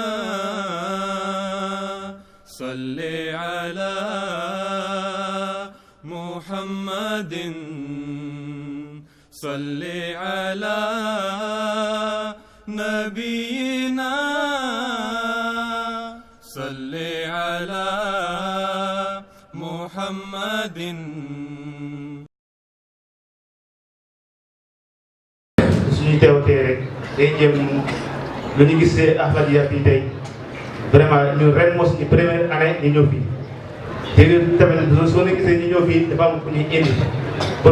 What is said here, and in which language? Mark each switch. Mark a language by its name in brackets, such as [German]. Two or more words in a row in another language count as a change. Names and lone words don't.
[Arabic] صلي على محمد صلي على نبينا صلي على محمد [Wolof] suñu teewtee rek day jëm lu ñu gisee Ahmadiyya fii tey vraiment ñun ren moo suñu [French] première année [Wolof] ñu ñëw fii léegi tamit soo leen gisee ñu ñëw fii dafa am ku ñuy indi pour